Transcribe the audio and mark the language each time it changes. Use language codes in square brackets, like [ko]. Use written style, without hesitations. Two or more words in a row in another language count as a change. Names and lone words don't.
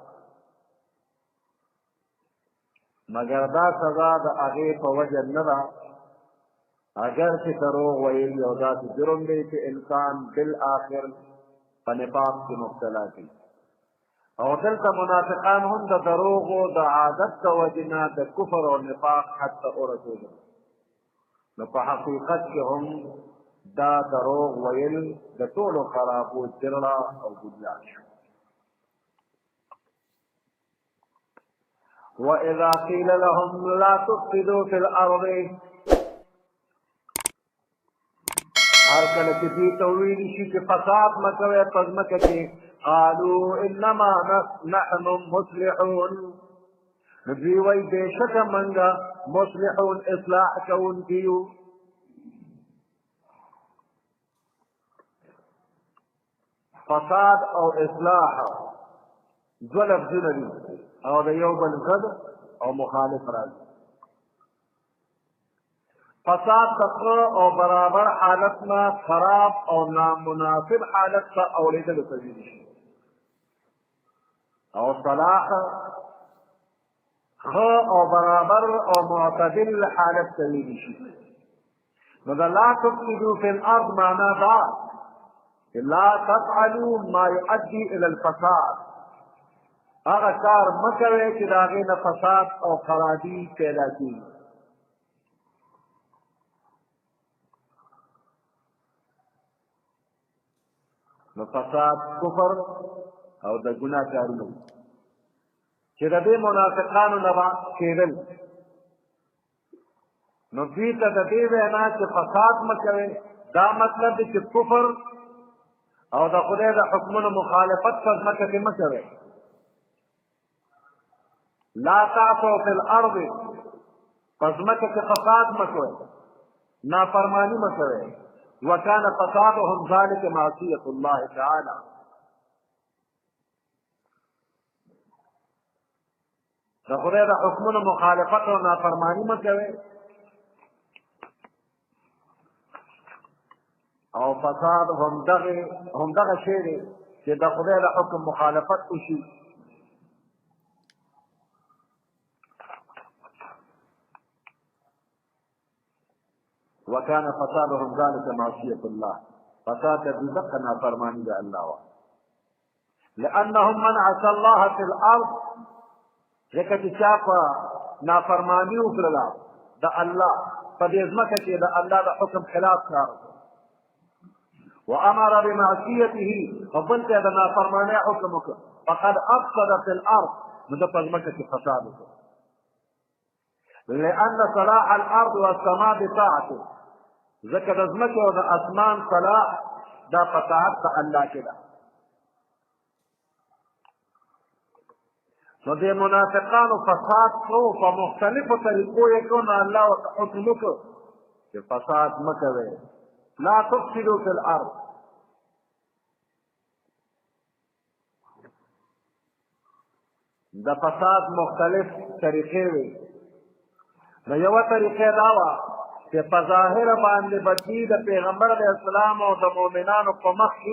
[ps] مگر دا سزا د هغې په وجه نه ده اگر چې دروغ ویل یو داسې جرم دی چې انسان بالآخر په نفاق کې مبتلا کوي او دلته منافقان هم د دروغو د عادت د وجې نه د کفر او نفاق حد ته ورسېدل نو په حقیقت کې هم دا دروغ ویل د ټولو خرابو جرړه او بنیاد شو. [ar] وَإِذَا قِيلَ لَهُمْ لَا تُفْسِدُوا فِي الْأَرْضِ [ps] هر کله چې دوی ته وویل شي چې فساد مه کوئ په ځمکه کې [ar] قالوا انما نحن مصلحون [ps] نو دوی وایي بېشکه موږ مصلحون اصلاح کوونکي یو. فساد او اصلاح دوه لفظونه دي او د یو بل ضد او مخالف راځي. فساد د ښه او برابر حالت نه خراب او نامناسب حالت ته اورېدلو ته ویل شي او صلاح ښه او برابر او معتدل حالت ته ویل شي. نو د [ar] لا تفسدوا فی الارض [ps] معنا دا [ar] لا تفعلوا ما يؤدي الى الفساد [ps] هغه کار مه کوئ چې د هغې نه فساد او خرابي پیدا کېږي. نو فساد کفر او د ګناه کارونه چې د دې منافقانو نه به کېدل نو دوی ته د دې وینا چې فساد مه کوئ دا مطلب دی چې کفر او د خدای د حکمونو مخالفت په ځمکه کې مه کوئ. [ar] لا تعثوا فی الارض [ps] په ځمکه کې فساد مه کوئ نافرماني مه کوئ. [ar] وكان فسادهم ذلك معصية الله تعالى [ps] د خدای د حکمونو مخالفت او نافرماني مه کوئ او فساد هم دغه شی دی چې د خدای د حکم مخالفت وشي. [ar] وكان فسادهم ذلك معصية الله، فساد بدقة [ps] نافرماني ده [ar] الله وعلا. لأنهم من عصى الله في الأرض، [ps] ځکه چې چا په نافرماني وکړله د الله په دې ځمکه کې د الله د حکم خلاف کار [ar] وأمر بمعصيته، [ps] وبل ته د نافرمانۍ حکم وکړ، [ar] فقد أفسد في الأرض، [ps] نو ده په ځمکه کې فساد وکړ. [ar] لأن صلاح الأرض والسماء بطاعته، [ps] ځکه د ځمکې او د اسمان صلاح دا په طاعت د الله کې ده. نو دې منافقانو فساد کو په مختلفو طریقو یې کو، نو الله ورته حکم وکړ چې فساد مه کوئ، [ar] لا تفسدوا في الأرض. [ps] د فساد مختلف طریقې وي. نو یوه طریقې دا وه چې په ظاهره باندې بدي د پیغمبر علیه السلام او د مؤمنانو په مخ کې